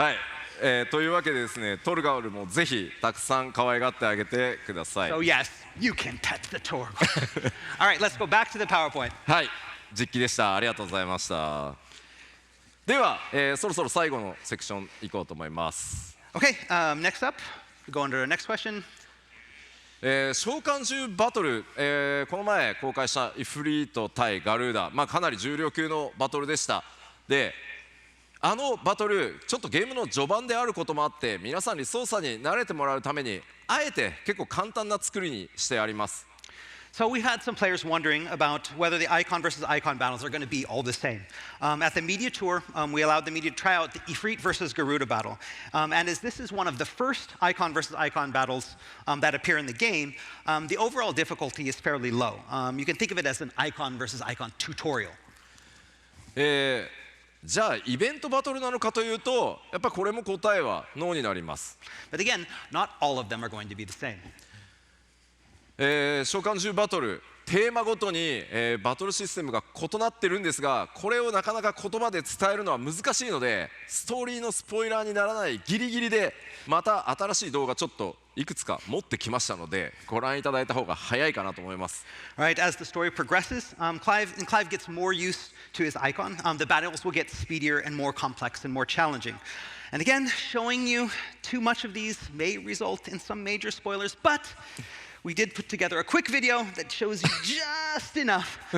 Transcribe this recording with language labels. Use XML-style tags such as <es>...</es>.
<ja>はい、というわけでですね、トルガルもぜひたくさん可愛がってあげてください。</ja> <en>So yes, you can pet the Torgal. All right, let's go back to the PowerPoint.</en> <ja>はい、実機でした。ありがとうございました。では、そろそろ最後のセクション行こうと思います。</ja> <en>Okay, next up, we go on to our next question.</en> <ja>召喚獣バトル、この前公開したイフリート対ガルーダ、かなり重量級のバトルでした。で、あのバトルちょっとゲームの序盤であることもあって皆さんに操作に慣れてもらうためにあえて結構簡単な作りにしてあります。</ja> <en>So we had some players wondering about whether the icon versus icon battles are going to be all the same. At the media tour, we allowed the media to try out the Ifrit versus Garuda battle. And as this is one of the first icon versus icon battles that appear in the game, the overall difficulty is fairly low. You can think of it as an icon versus icon tutorial.</en> <ja>じゃあイベントバトルなのかというとやっぱこれも答えはノーになります。</ja> <en>But again, not all of them are going to be the same.</en> <ja>召喚獣バトルテーマごとに、バトルシステムが異なってるんですがこれをなかなか言葉で伝えるのは難しいのでストーリーのスポイラーにならないギリギリでまた新しい動画ちょっといくつか持ってきましたのでご覧いただいた方が早いかなと思います。</ja> <en>Right, as the story progresses, Clive gets more used to his icon. The battles will get speedier and more complex and more challenging. And again, showing you too much of these may result in some major spoilers, but we did put together a quick video that shows you just enough.</en>